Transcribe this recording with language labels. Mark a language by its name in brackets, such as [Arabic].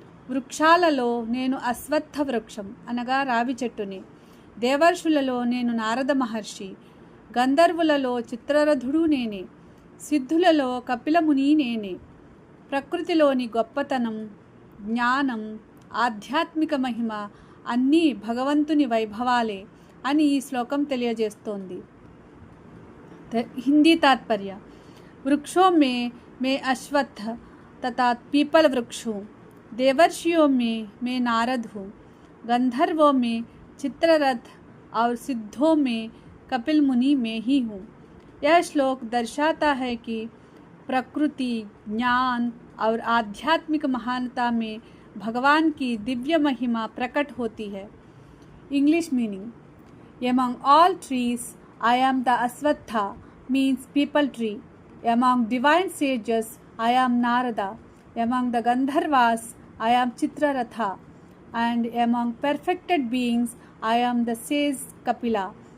[Telugu] వృక్షాలలో నేను అశ్వత్థ వృక్షం అనగా రావి చెట్టుని, దేవర్షులలో నేను నారద మహర్షి, గంధర్వులలో చిత్రరథుడు నేనే, సిద్ధులలో కపిలముని నేనే. ప్రకృతిలోని గొప్పతనం, జ్ఞానం, ఆధ్యాత్మిక మహిమ అన్నీ భగవంతుని వైభవాలే అని ఈ శ్లోకం తెలియజేస్తోంది. హిందీ తాత్పర్య. [Hindi] वृक्षों में मैं अश्वत्थ तथा पीपल वृक्ष हूँ, देवर्षियों में मैं नारद हूँ, गंधर्वों में चित्ररथ और सिद्धों में कपिल मुनि में ही हूँ. यह श्लोक दर्शाता है कि प्रकृति, ज्ञान और आध्यात्मिक महानता में भगवान की दिव्य महिमा प्रकट होती है. [English] English meaning. Among all trees I am the Aswatha means people tree. Among divine sages I am Narada. Among the Gandharvas I am Chitraratha. And among perfected beings I am the sage Kapila.